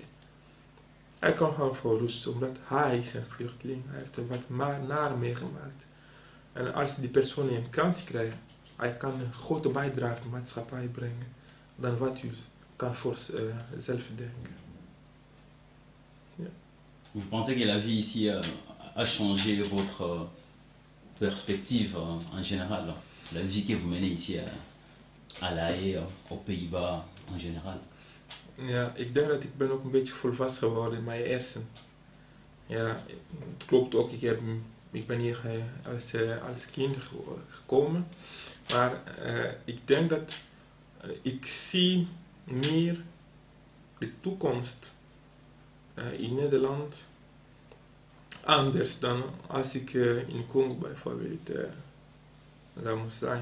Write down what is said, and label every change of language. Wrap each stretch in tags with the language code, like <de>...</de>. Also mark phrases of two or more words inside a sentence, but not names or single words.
<nl>Hij komt gewoon voor rust, omdat hij is een vluchteling. Hij heeft er wat naar meegemaakt. En als die persoon een kans krijgt, hij kan een grote bijdrage aan de maatschappij brengen dan wat u kan voor zelf denken. Ja.</nl> <fr>Vous pensez que la vie ici a changé votre perspective en général? La vie que vous menez ici à La Haye, aux Pays-Bas en général?</fr> <nl>Ja, ik denk dat ik ben ook een beetje volwassen geworden in mijn hersen. Ja, het klopt ook, ik ben hier als kind gekomen. Maar ik denk dat ik zie meer de toekomst in Nederland anders dan als ik in Congo bijvoorbeeld zou moeten zijn.</nl>